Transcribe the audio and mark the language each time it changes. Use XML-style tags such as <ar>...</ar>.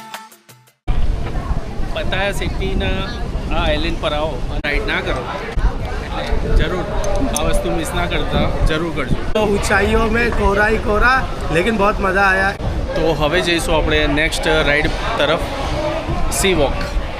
<gu>પતાયા સિટીના આ આઇલેન્ડ પર આવો અને રાઈડ ના કરો એટલે જરૂર આ વસ્તુ મિસ ના કરતા જરૂર કરજો.</gu> <hi>तो ऊंचाइयों में कोहरा ही कोहरा, लेकिन बहुत मज़ा आया.</hi> <gu>તો હવે જઈશું આપણે નેક્સ્ટ રાઈડ તરફ, સી વોક.</gu>